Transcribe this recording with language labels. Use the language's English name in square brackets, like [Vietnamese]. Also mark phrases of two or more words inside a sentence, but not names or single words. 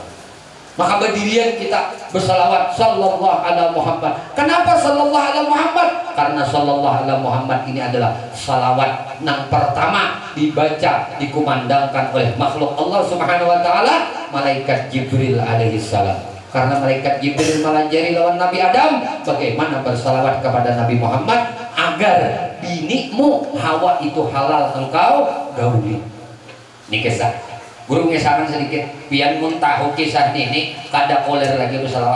[Indonesian] Maka berdirian kita bersalawat [Arabic] sallallahu ala Muhammad. [Indonesian] Kenapa [Arabic] sallallahu ala Muhammad? [Indonesian] Karena [Arabic] sallallahu ala Muhammad [Indonesian] ini adalah salawat yang pertama dibaca, dikumandangkan oleh makhluk Allah [Arabic] Subhanahu wa taala, [Indonesian] malaikat Jibril [Arabic] alaihi salam. [Banjar] Karena malaikat Jibril melajari lawan Nabi Adam bagaimana bersalawat kepada Nabi Muhammad agar binikmu Hawa itu halal engkau gauli. [Indonesian] Ini kisah. [Banjar] Guru ngesakan sedikit, pian mun tahu kisah ini kada koler lagi bersalawat.